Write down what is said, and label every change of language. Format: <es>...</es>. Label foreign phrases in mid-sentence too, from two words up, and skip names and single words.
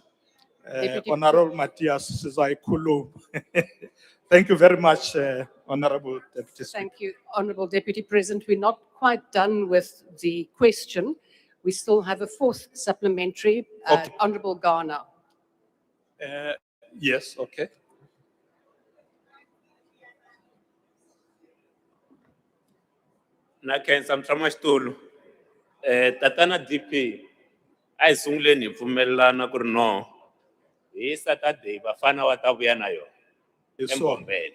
<en>Honorable Matthias Zaikulu. Thank you very much, Honorable Deputy Speaker. Thank you, Honorable Deputy President. We're not quite done with the question. We still have a fourth supplementary. Okay. Honorable Garner. Yes, okay. Nakenza Mtramastulu.</en> <ts>Tatana DP, a hi sunguleni hi pfumelelana ku ri no, hi Saturday vafana va ta vuya na yona eMbombela.</ts>